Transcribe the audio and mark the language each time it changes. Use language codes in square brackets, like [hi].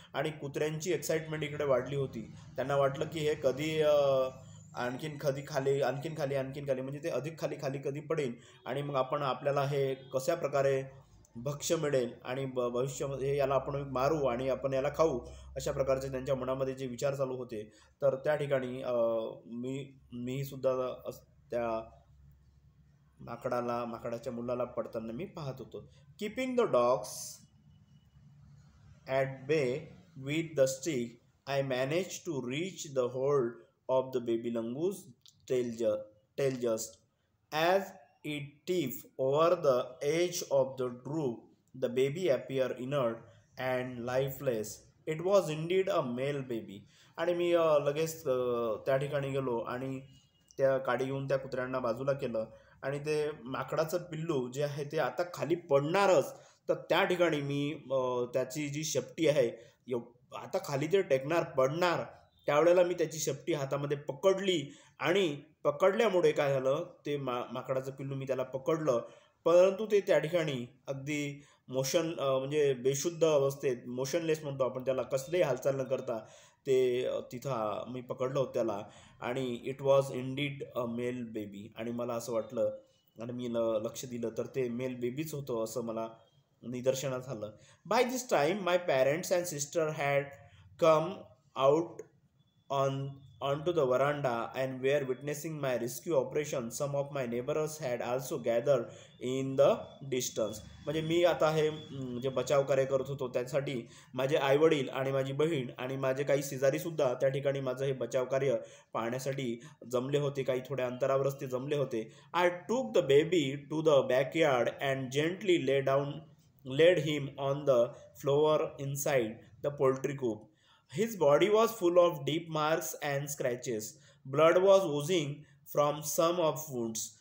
[mr] आणि कुत्र्यांची एक्साइटमेंट इकडे वाढली होती. त्यांना वाटलं की हे कधी आणखीन खाली, म्हणजे ते अधिक खाली कधी पडेल, आणि मग आपल्याला हे कशा प्रकारे भक्ष्य मिळेल, आणि भविष्यामध्ये याला आपण मारू आणि आपण याला खाऊ, अशा प्रकारचे त्यांच्या मनामध्ये जे विचार चालू होते. तर त्या ठिकाणी मी सुद्धा त्या माकडाच्या मुलाला पडताना मी पाहत होतो. [en] Keeping the dogs at bay with the stick, I managed to reach the hold of the baby langoor's tail just as it tipped over the edge of the roof. The baby appeared inert and lifeless. It was indeed a male baby. [mr] आणि मी लगेच त्या ठिकाणी गेलो आणि त्या काडी घेऊन त्या कुत्र्यांना बाजूला केलं, आणि ते माकडाचं पिल्लू जे आहे ते आता खाली पडणारच. तर त्या ठिकाणी मी त्याची जी शेपटी आहे, आता खाली ते टेकणार, पडणार, त्यावेळेला मी त्याची शेपटी हातामध्ये पकडली, आणि पकडल्यामुळे काय झालं, ते माकडाचं पिल्लू मी त्याला पकडलं, परंतु ते त्या ठिकाणी अगदी म्हणजे बेशुद्ध अवस्थेत, मोशनलेस म्हणतो आपण त्याला, कसलेही हालचाल न करता ते तिथं मी पकडलं होतं त्याला. आणि [en] it was indeed a male baby, [mr] आणि मला असं वाटलं आणि मी लक्ष दिलं तर ते मेल बेबीच होतं असं मला निदर्शनास आलं. [en] By this time my parents and sister had come out onto the veranda and were witnessing my rescue operation. Some of my neighbors had also gathered in the distance. [mr] म्हणजे मी आता हे जे बचाव कार्य करत होतो त्यासाठी माझे आईवडील आणि माझी बहीण आणि माझे काही शेजारीसुद्धा त्या ठिकाणी माझं हे बचाव कार्य पाहण्यासाठी जमले होते. काही थोड्या अंतरावरच ते जमले होते. [en] I took the baby to the backyard and gently laid him on the floor inside the poultry coop. His body was full of deep marks and scratches. Blood was oozing from some of wounds.